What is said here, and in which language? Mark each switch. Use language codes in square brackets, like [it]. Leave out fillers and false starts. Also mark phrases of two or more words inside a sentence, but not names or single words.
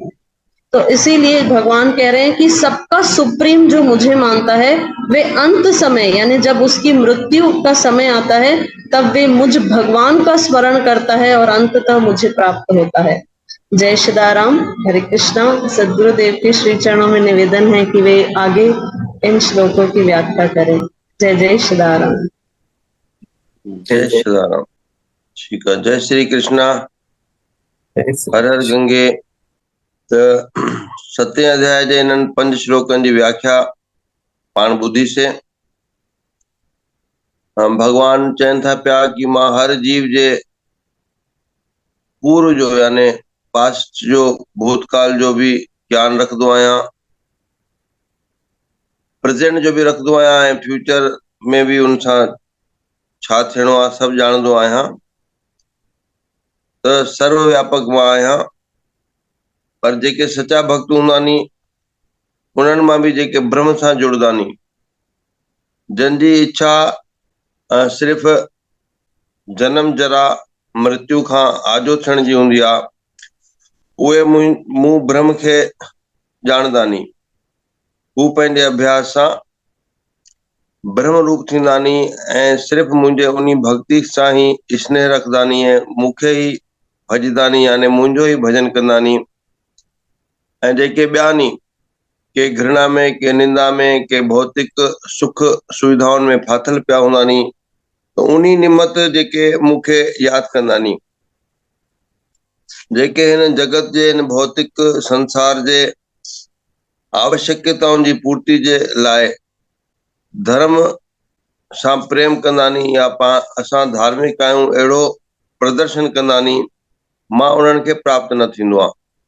[hi] तो इसीलिए भगवान कह रहे हैं कि सबका सुप्रीम जो मुझे मानता है, वे अंत समय यानी जब उसकी मृत्यु का समय आता है, तब वे मुझ भगवान का स्मरण करता है और अंततः मुझे प्राप्त होता है। जय श्रीदाराम, हरे कृष्णा। सद्गुरुदेव के श्री चरणों में निवेदन है कि वे आगे इन श्लोकों की व्याख्या करें। जय जय श्रीदाराम। जय श्री राम। ठीक है, जय श्री कृष्णा। जय श्री [sd] हर हर गंगे। त 7 अध्याय जे इन्हनि 5 श्लोकनि जी व्याख्या पाण ॿुधी से भगवान चवनि था पिया कि मां हर जीव जे पूर्व जो यानी पास्ट जो भूतकाल जो भी ज्ञान रखंदो आहियां, प्रेजेंट जो बि रखंदो आहियां, ऐं फ्यूचर में बि उन सां छा थियणो आहे सभु ॼाणंदो आहियां। त सर्वव्यापक मां आहियां। पर जेके सचा भक्त हूंदा नी, उन्हनि मां बि जेके ब्रह्म सां जुड़ंदा नी, जंहिंजी इच्छा सिर्फ़ जनम जरा मृत्यु खां आजो थियण जी हूंदी आहे, उहे मूं ब्रह्म खे ॼाणंदा नी। हू पंहिंजे अभ्यास सां ब्रह्म रूप थींदा नी ऐं सिर्फ़ मुंहिंजे उन भक्ति सां ही स्नेह रखंदा नी ऐं मूंखे ई भॼंदा नी, यानी मुंहिंजो ई भॼन कंदा नी। ऐं जेके ॿिया नी, के घृणा में, के निंदा में, के भौतिक सुख सुविधाउनि में फाथल पिया हूंदा नी, त उन्ही निमत जेके मूंखे यादि कंदा नी। जेके हिन जगत जे, हिन भौतिक संसार जे आवश्यकताउनि जी पूर्ति जे लाइ धर्म सां प्रेम कंदा नी, या असां धार्मिक आहियूं अहिड़ो प्रदर्शन कंदा नी, मां उन्हनि खे प्राप्त न थींदो आहे।